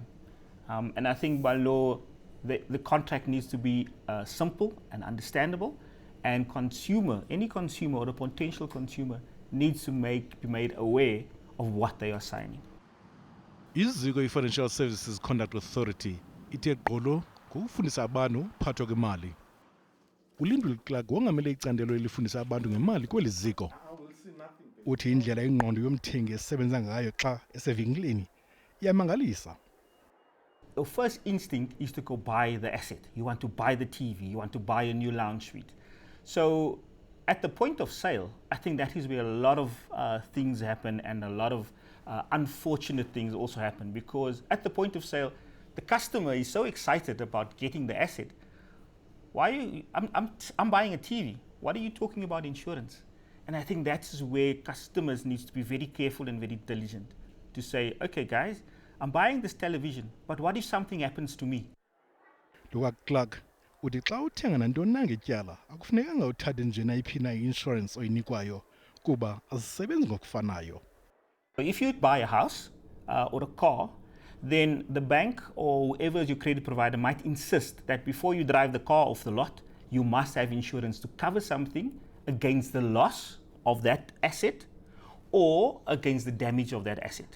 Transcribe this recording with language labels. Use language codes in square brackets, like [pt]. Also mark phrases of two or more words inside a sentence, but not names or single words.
[en] And I think by law, the contract needs to be simple and understandable, and any consumer or a potential consumer needs to be made aware of what they are signing. [xh] Iziko i-Financial Services Conduct Authority ithe gqolo ngokufundisa abantu uphathwa kwemali. Ulindwe Clark wongamele icandelo elifundisa abantu ngemali kweli ziko. Uthi indlela ingqondo yomthengi esebenza ngayo xa esevinkileni iyamangalisa. [en] Your first instinct is to go buy the asset. You want to buy the TV, you want to buy a new lounge suite. So at the point of sale, I think that is where a lot of things happen, and a lot of unfortunate things also happen, because at the point of sale, the customer is so excited about getting the asset. I'm buying a TV. What are you talking about insurance? And I think that's where customers need to be very careful and very diligent to say, okay guys, I'm buying this television, but what if something happens to me? [xh] Luka Clark, uthi xa uthenga nantoni na ngetyala akufunekanga uthathe nje nayiphi na i-insurance oyinikwayo kuba azisebenzi ngokufanayo. [en] If you buy a house or a car, then the bank or whoever is your credit provider might insist that before you drive the car off the lot, you must have insurance to cover something against the loss of that asset or against the damage of that asset.